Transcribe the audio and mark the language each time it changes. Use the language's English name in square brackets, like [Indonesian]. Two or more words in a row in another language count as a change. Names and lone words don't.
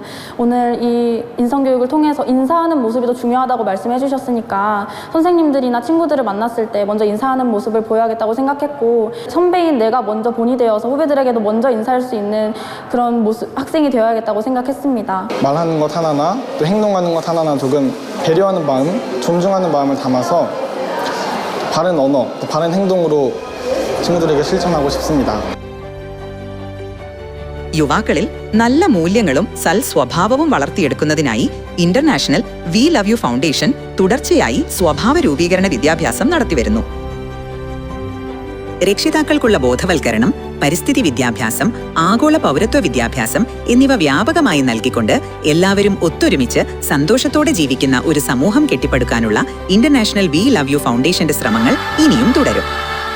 [Korean] 오늘 이 인성교육을 통해서 인사하는 모습이 더 중요하다고 말씀해 주셨으니까 선생님들이나 친구들을 만났을 때 먼저 인사하는 모습을 보여야겠다고 생각했고 선배인 내가 먼저 본이 되어서 후배들에게도 먼저 인사할 수 있는 그런 모습, 학생이 되어야겠다고 생각했습니다. 말하는 것 하나나 또 행동하는 것 하나나 조금 배려하는 마음, 존중하는 마음을 담아서 바른 언어, 또 바른 행동으로 친구들에게 실천하고 싶습니다. [Malayalam] യുവാക്കളിൽ നല്ല മൂല്യങ്ങളും സൽസ്വഭാവവും വളർത്തിയെടുക്കുന്നതിനായി ഇന്റർനാഷണൽ വി ലവ് യു ഫൗണ്ടേഷൻ തുടർച്ചയായി സ്വഭാവ രൂപീകരണ വിദ്യാഭ്യാസം നടത്തിവരുന്നു. രക്ഷിതാക്കൾക്കുള്ള ബോധവൽക്കരണം, പരിസ്ഥിതി വിദ്യാഭ്യാസം, ആഗോള പൗരത്വ വിദ്യാഭ്യാസം എന്നിവ വ്യാപകമായി നൽകിക്കൊണ്ട് എല്ലാവരും ഒത്തൊരുമിച്ച് സന്തോഷത്തോടെ ജീവിക്കുന്ന ഒരു സമൂഹം കെട്ടിപ്പടുക്കാനുള്ള ഇന്റർനാഷണൽ വി ലവ് യു ഫൗണ്ടേഷന്റെ ശ്രമങ്ങൾ ഇനിയും തുടരും.